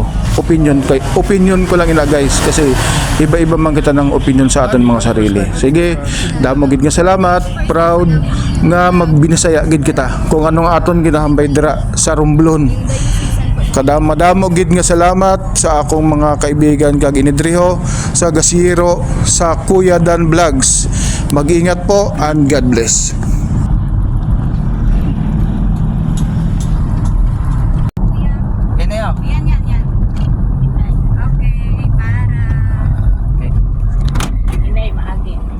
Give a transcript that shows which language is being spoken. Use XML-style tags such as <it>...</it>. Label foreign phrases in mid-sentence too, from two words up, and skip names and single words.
<hil>Opinion ko lang ina guys, kasi iba-iba man kita ng opinion sa aton mga sarili. Sige, damo gid nga salamat, proud nga magbinisaya gid kita kung anong aton ginahambay dira sa Romblon. Kadamo gid nga salamat sa akong mga kaibigan kag inidriho sa Gasiro, sa Kuya Dan Vlogs.</hil> <tl>Mag-ingat po and</tl> <en>God bless.</en> <tl>Yan.</tl> <hil>Okay, para. Inay, maagi.</hil>